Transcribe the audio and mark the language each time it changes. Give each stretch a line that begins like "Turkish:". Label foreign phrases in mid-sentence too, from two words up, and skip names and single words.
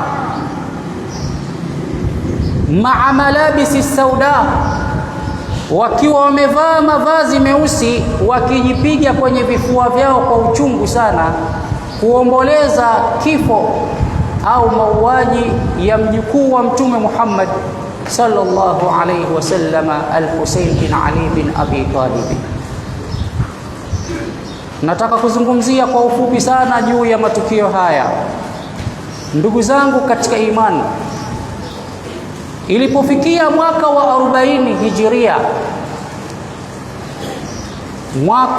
Arabic: maa malabisi sauda,
Swahili: wakiwa wamevaa mavazi meusi, wakijipiga kwenye vifua vyao kwa uchungu sana, kuomboleza kifo au mauaji ya mjukuu wa Mtume Muhammad
Arabic: sallallahu alayhi wasallam,
Swahili: al-Husayn bin Ali bin Abi Talib. Nataka kuzungumzia kwa ufupi sana juu ya matukio haya. Ndugu zangu katika imani, Ilipofikia mwaka wa 40 Hijiria, mwaka